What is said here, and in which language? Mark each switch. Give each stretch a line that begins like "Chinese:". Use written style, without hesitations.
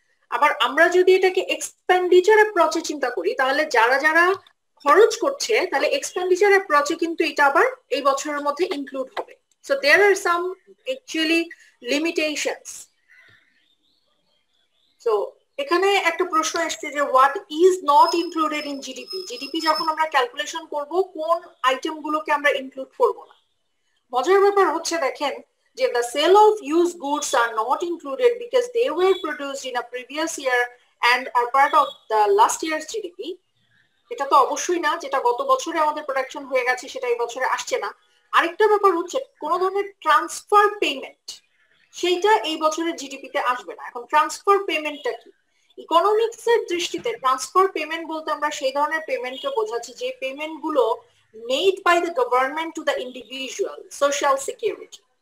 Bangla: আবার আমরা যদি এটাকে এক্সপেন্ডিচার অ্যাপ্রোচে চিন্তা করি, তাহলে যারা যারা খরচ করছে, তাহলে এক্সপেন্ডিচার অ্যাপ্রোচে কিন্তু এটা আবার এই বছরের মধ্যে ইনক্লুড হবে।
English: So there are some actually limitations. So
Bangla: এখানে একটা প্রশ্ন আসছে যে
English: What is not included in GDP.
Bangla: GDP যখন আমরা ক্যালকুলেশন করব, কোন আইটেম গুলোকে আমরা ইনক্লুড করব না। মজার ব্যাপার হচ্ছে দেখেন যে
English: the sale of used goods are not included because they were produced in a previous year and are part of the last year's GDP.
Bangla: এটা তো অবশ্যই না, যেটা গত বছরে আমাদের প্রোডাকশন হয়ে গেছে সেটা এই বছরে আসছে না। আরেকটা ব্যাপার হচ্ছে কোন ধরনের ট্রান্সফার পেমেন্ট, সেইটা এই বছরের জিডিপিতে আসবে না। এখন ট্রান্সফার পেমেন্টটা কি? ইকোনমিক্স এর দৃষ্টিতে ট্রান্সফার পেমেন্ট বলতে আমরা সেই ধরনের পেমেন্টকে বোঝাচ্ছি যে পেমেন্ট গুলো
English: Made by the government to the individual social security.